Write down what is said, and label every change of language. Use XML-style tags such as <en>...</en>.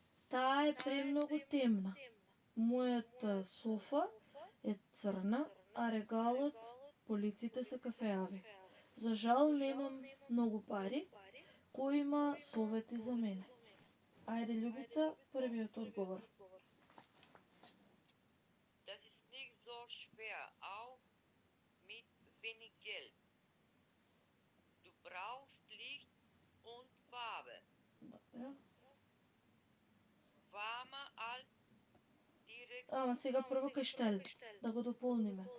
<mk>Таа е премногу темна. Мојата софа е црна, а регалот, полиците се кафеави. За жал немам многу пари. Кој има совети за мене? Ајде, Љубица, првиот одговор.</mk> <de>Das ist nicht so schwer, auch mit wenig Geld. Du brauchst Licht und Farbe.</de> <mk>Добро.</mk> <de>Warmer als die</de> <mk>Ама сега прво кај штел, да го дополниме.</mk>